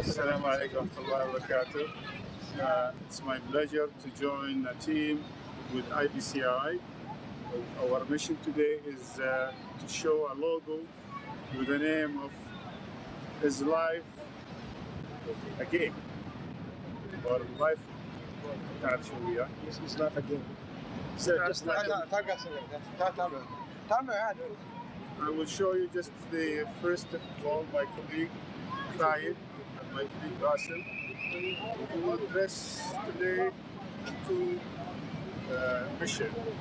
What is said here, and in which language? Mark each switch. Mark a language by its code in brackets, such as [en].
[ar] السلام عليكم ورحمة الله وبركاته. [en] It's my pleasure to join a team with IPCI. Our mission today is to show a logo with the name of Is Life a Game? Or Life [ar] تعرف شو هي؟ [en] Is life a game? Just I will show you just the first of all my colleague Khalid and my colleague Basil. We will address today 2 missions.